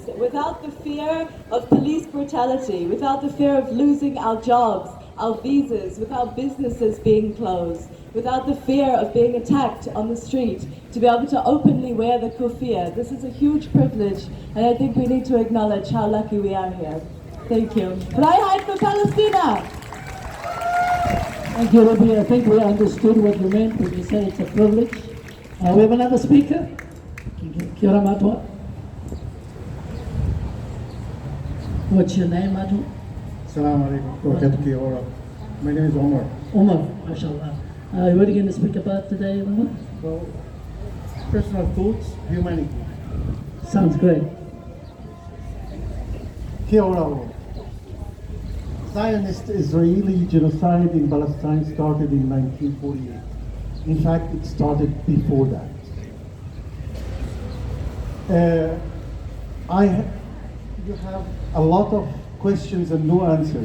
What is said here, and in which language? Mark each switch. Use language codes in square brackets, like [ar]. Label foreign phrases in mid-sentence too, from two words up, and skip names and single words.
[en] Without the fear of police brutality, without the fear of losing our jobs, our visas, without businesses being closed, without the fear of being attacked on the street, to be able to openly wear the kufiyah. This is a huge privilege, and I think we need to acknowledge how lucky we are here. Thank you. [de] Freiheit für Palästina! [en] Thank you, Ruby. I think we understood what you meant when you said it's a privilege. We have another speaker. [mi] Kia ora matua. [en] What's your name, Matu? [ar] السلام عليكم. [mi] Kia ora. [en] My name is Omar. Omar, mashallah. What are you going to speak about today, Omar? Well, personal thoughts, humanity. Sounds great. [mi] Kia ora. [en] Zionist Israeli genocide in Palestine started in 1948. In fact, it started before that. You have a lot of questions and no answers.